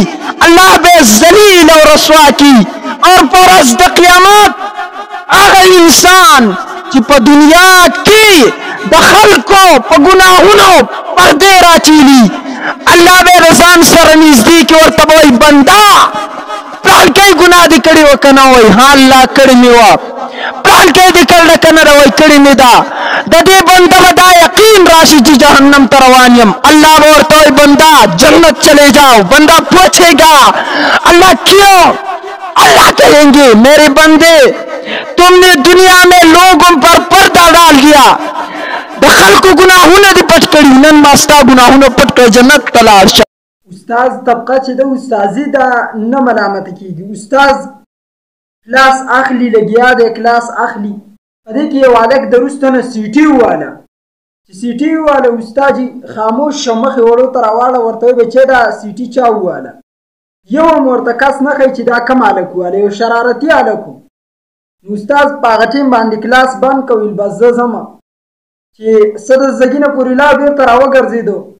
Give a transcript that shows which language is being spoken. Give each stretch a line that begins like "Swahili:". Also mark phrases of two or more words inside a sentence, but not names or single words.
Pashto: الله به ذلیل او رسوا کی اور په ورځ د قیامت هغه انسان چې په دنیا کې د خلکو په ګناهونو پردې راچیلي الله به رضان سره نږدې کې ورته وایي بنده پلانکی ګناه دې کړې وه که نه وایي ها الله کړې مې وه پلانکی دې کړله که نه ده وایي کړې مې ده د دې بنده به دا یقین راشي چې جهنم ته روان یم اللہ به ورته وایي بنده
Urdu: جنت چلے جاؤ بندہ پوچھے گا اللہ کیوں اللہ کہیں گے میرے بندے تم نے دنیا میں لوگوں پر پردہ ڈال دیا
Pashto: د خلکو ګناهونه دې پټ کړي نن ما ستا ګناهونه پټ کړي جنت ته لاړ شه استاز طبقه چې د استازي ده نه ملامته کېږي استاز کلاس اخلي لګیا دی کلاس اخلي په دې کې یو هلک د وروسته نه سیټي وواله چې سیټي وواله استاد خاموش شه مخې وړو ته راواړه ورته وایي بچی دا سیټي چا وواله یو هم ورته کس نه ښایي چې دا کم هلک وواله یو شرارتي هلک و نو استاد په هغه ټیم باندې کلاس بند که ویل بس زه ځمه چې څه د زګي نه پورې لا بېرته راوګرځېدو